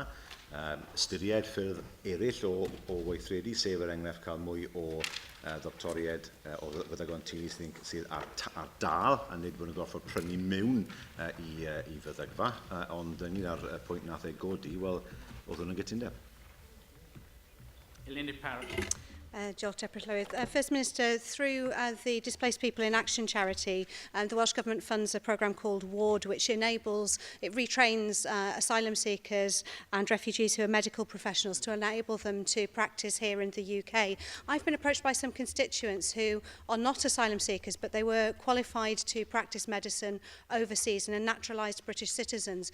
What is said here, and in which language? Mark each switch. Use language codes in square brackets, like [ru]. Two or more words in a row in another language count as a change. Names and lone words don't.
[cy] Styried ffyrdd eraill o weithredu, sef enghraifft cael mwy o doctoriaid o feddygon teulu sydd ar dal, a nid bod yn gorfod prynu mewn i feddygfa, ond ynglyn â'r pwynt nath ei godi, wel, oedd hwn yn gytundeb. Eleni Parrott. Diolch, Deputy Llywydd. [en] First Minister, through the Displaced People in Action charity, the Welsh Government funds a programme called WARD, which retrains asylum seekers and refugees who are medical professionals to enable them to practice here in the UK. I've been approached by some constituents who are not asylum seekers, but they were qualified to practice medicine overseas and are naturalised British citizens.